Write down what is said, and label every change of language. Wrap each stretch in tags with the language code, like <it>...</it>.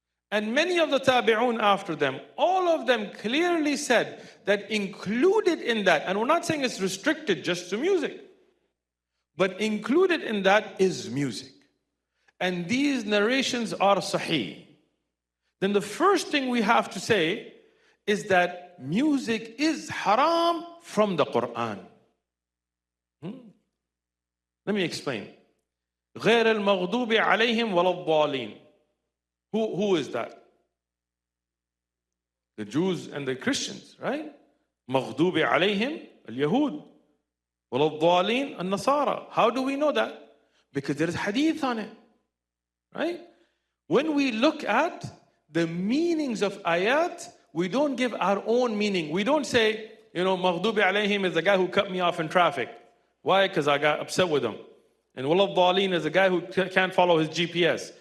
<en>And many of the tabi'un after them, all of them clearly said that included in that, and we're not saying it's restricted just to music, but included in that is music. And these narrations are sahih. Then the first thing we have to say is that music is haram from the Qur'an. Let me explain.</en> <ar>غير المغضوب عليهم ولا الضالين.</ar> <en>Who is that? The Jews and the Christians, right?</en> <ar>مغضوب عليهم اليهود ولا الضالين النصارى.</ar> <en>How do we know that? Because there is hadith on it, right? When we look at the meanings of ayat, we don't give our own meaning. We don't say,</en> <ar>مغضوب عليهم</ar> <en>is the guy who cut me off in traffic. Why? Because I got upset with him. And wala الضالين is the guy who can't follow his GPS.</en>